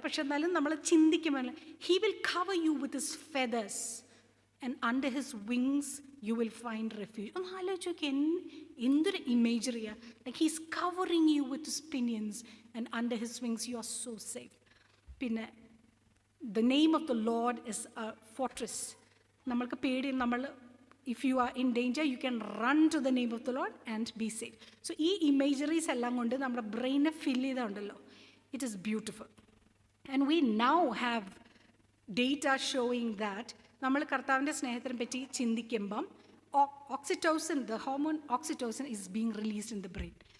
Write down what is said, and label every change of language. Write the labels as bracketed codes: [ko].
[ml] പക്ഷെ എന്നാലും നമ്മൾ ചിന്തിക്കുമ്പോൾ [en] He will cover you with his feathers and under his wings you will find refuge. [ml] ഒന്ന് ആലോചിച്ച് നോക്കി, എന്തൊരു ഇമേജറിയാണ്. [en] Like he's covering you with his pinions and under his wings you are so safe. പിന്നെ the name of the Lord is a fortress. [ml] നമ്മൾക്ക് പേടി, നമ്മൾ [en] if you are in danger, you can run to the name of the Lord and be safe. [ml] So ഈ imageries എല്ലാം കൊണ്ട് നമ്മുടെ ബ്രെയിനെ ഫിൽ ചെയ്തുണ്ടല്ലോ, [en] It is beautiful. And we now have data showing that [ml] നമ്മൾ കർത്താവിൻ്റെ സ്നേഹത്തിനെ പറ്റി ചിന്തിക്കുമ്പം [en] Oxytocin, the hormone oxytocin is being released in the brain.